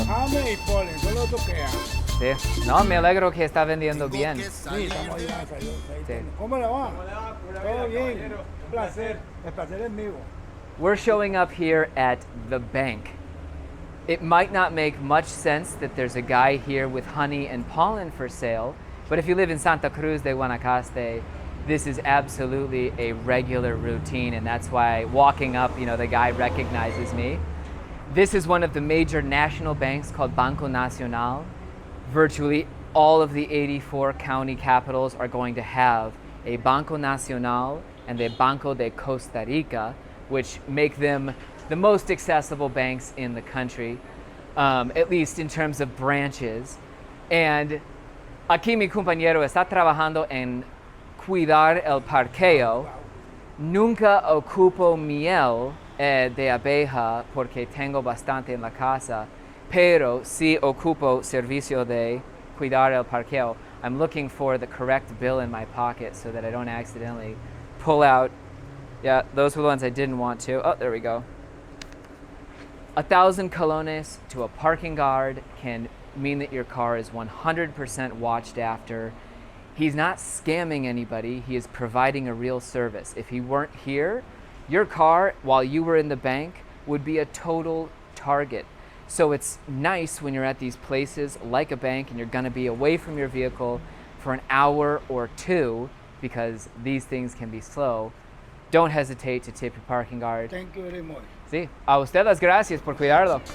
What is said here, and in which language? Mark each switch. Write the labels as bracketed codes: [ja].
[es] Jame y polen, solo toquea. Sí. No, me alegro que está vendiendo bien. Sí, estamos ahí, gracias a Dios. Sí. ¿Cómo le va? Todo bien. Un placer. El placer es mío. [en] We're showing up here at the bank. It might not make much sense that there's a guy here with honey and pollen for sale, but if you live in Santa Cruz de Guanacaste, this is absolutely a regular routine, and that's why walking up, the guy recognizes me. This is one of the major national banks called Banco Nacional. Virtually all of the 84 county capitals are going to have a Banco Nacional and a Banco de Costa Rica, which make them the most accessible banks in the country, at least in terms of branches. [es] And aquí mi compañero está trabajando en cuidar el parqueo. Nunca ocupo miel de abeja porque tengo bastante en la casa, pero sí ocupo servicio de cuidar el parqueo. [en] I'm looking for the correct bill in my pocket so that I don't accidentally pull out. Yeah, those were the ones I didn't want to. Oh, there we go. 1,000 colones to a parking guard can mean that your car is 100% watched after. He's not scamming anybody, he is providing a real service. If he weren't here, your car, while you were in the bank, would be a total target. So it's nice when you're at these places like a bank and you're gonna be away from your vehicle for an hour or two, because these things can be slow. Don't hesitate to tip your parking guard. Thank you very much. [es] Sí, a usted las gracias por cuidarlo.